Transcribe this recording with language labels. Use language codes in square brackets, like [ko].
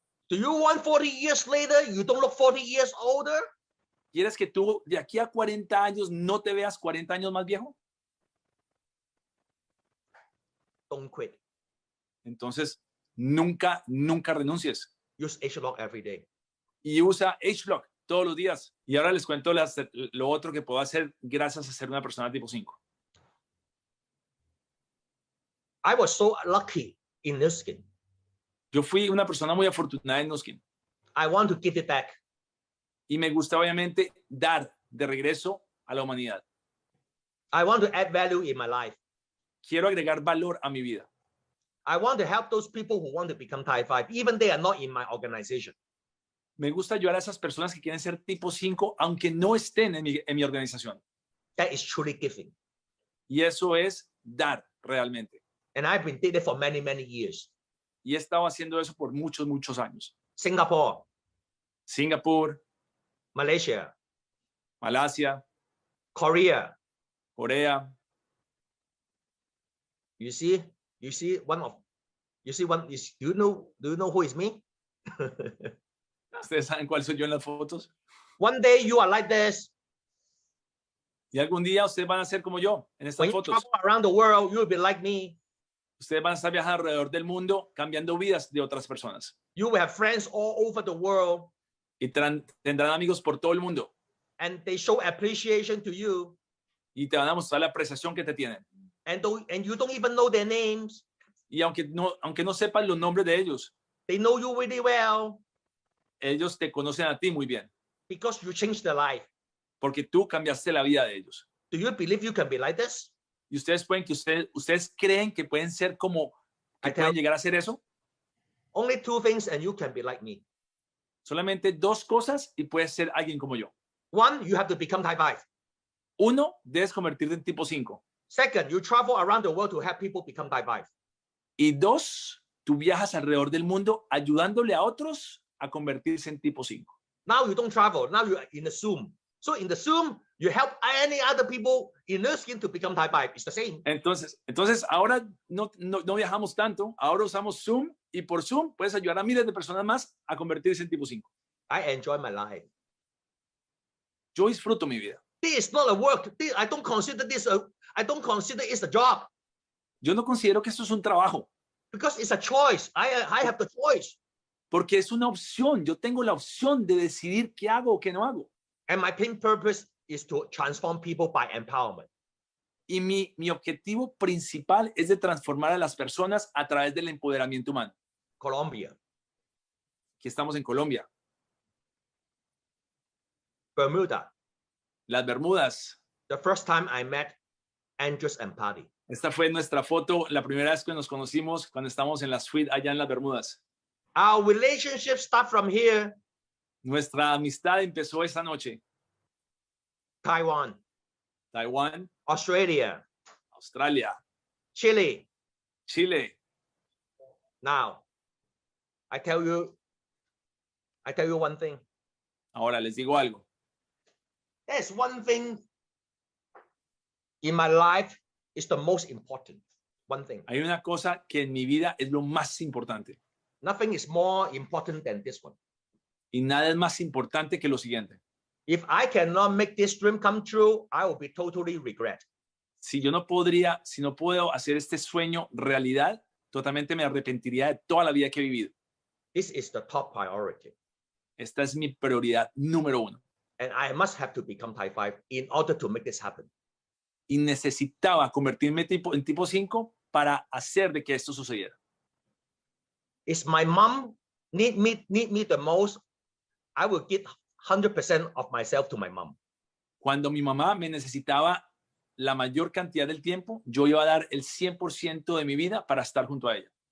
[en] Do you want 40 years later, you don't look 40 years older? [es] ¿Quieres que tú de aquí a 40 años no te veas 40 años más viejo? [en] Don't quit. [es] Entonces, nunca renuncies. [en] Use ageLOC every day. [es] Y usa ageLOC todos los días. Y ahora les cuento lo otro que puedo hacer gracias a ser una persona tipo 5. [en] I was so lucky in Nu Skin. [es] Yo fui una persona muy afortunada en Nu Skin. [en] I want to give it back. [es] Y me gusta obviamente dar de regreso a la humanidad. [en] I want to add value in my life. [es] Quiero agregar valor a mi vida. [en] I want to help those people who want to become Type 5, even they are not in my organization. [es] Me gusta ayudar a esas personas que quieren ser tipo 5, aunque no estén en mi organización. [en] That is truly giving. [es] Y eso es dar realmente. [en] And I've been doing it for many, many years. [es] Y he estado haciendo eso por muchos años. [en] Singapore, [es] Singapur, [en] Malaysia, [es] Malasia, [en] Korea. [es] Corea. [en] You see one. Do you know who is me? [es] ¿Ustedes saben cuál soy yo en las fotos? [en] One day you are like this. [es] Y algún día ustedes van a ser como yo en estas [en] When you [es] fotos. [en] travel around the world, you will be like me. [es] Ustedes van a estar viajando alrededor del mundo cambiando vidas de otras personas. [en] You will have friends all over the world, [es] Y tendrán amigos por todo el mundo. [en] and they show appreciation to you. [es] Y te van a mostrar la apreciación que te tienen. [en] And you don't even know their names. [es] Y aunque no sepan los nombres de ellos, [en] They know you really well [es] ellos te conocen a ti muy bien. [en] because you changed their life. [es] Porque tú cambiaste la vida de ellos. [en] Do you believe you can be like this? [es] Y ustedes creen que pueden ser como, que [en] I tell- [es] pueden llegar a ser eso. [en] Only two things, and you can be like me. [es] Solamente dos cosas y puedes ser alguien como yo. [en] One, you have to become Type 5. [es] Uno, debes convertirte en tipo 5. [en] Second, you travel around the world to help people become Type 5. [es] Y dos, tú viajas alrededor del mundo ayudándole a otros a convertirse en tipo 5. [en] Now you don't travel. Now you're in the Zoom. So in the Zoom, you help any other people in Nu Skin to become Type 5. It's the same. [es] Entonces ahora no viajamos tanto, ahora usamos Zoom y por Zoom puedes ayudar a miles de personas más a convertirse en tipo 5. [en] I enjoy my life. [es] Yo disfruto mi vida. [en] This is not a work. I don't consider this I don't consider it's a job [es] Yo no considero que esto es un trabajo, [en] because it's a choice. I have the choice. [es] porque es una opción. Yo tengo la opción de decidir qué hago o qué no hago. [en] And my main purpose is to transform people by empowerment. [es] Y mi objetivo principal es de transformar a las personas a través del empoderamiento humano. [en] Colombia, [es] Aquí estamos en Colombia, [en] Bermuda. [es] las Bermudas. [en] The first time I met Andres and Patty. [es] Esta fue nuestra foto, la primera vez que nos conocimos cuando estábamos en la suite allá en las Bermudas. [en] Our relationship start from here, [es] Nuestra amistad empezó esa noche. [en] Taiwan, [es] Taiwán, [en] Australia, [es] Australia, [en] Chile. [es] Chile. [en] Now, I tell you one thing. [es] Ahora les digo algo. [en] There's one thing in my life is the most important. One thing. [es] Hay una cosa que en mi vida es lo más importante. [en] Nothing is more important than this one. [es] Y nada es más importante que lo siguiente. [en] If I cannot make this dream come true, I will be totally regret. [es] Si no puedo hacer este sueño realidad, totalmente me arrepentiría de toda la vida que he vivido. [en] This is the top priority. [es] Esta es mi prioridad número 1. [en] And I must have to become type 5 in order to make this happen. [es] Y necesitaba convertirme en tipo 5 para hacer de que esto sucediera. [en] Is my mom need me the most? I will give 100% of myself to my mom. [es] Cuando mi mamá me necesitaba la mayor cantidad del tiempo, yo iba a dar el 100% de mi vida para estar junto a ella.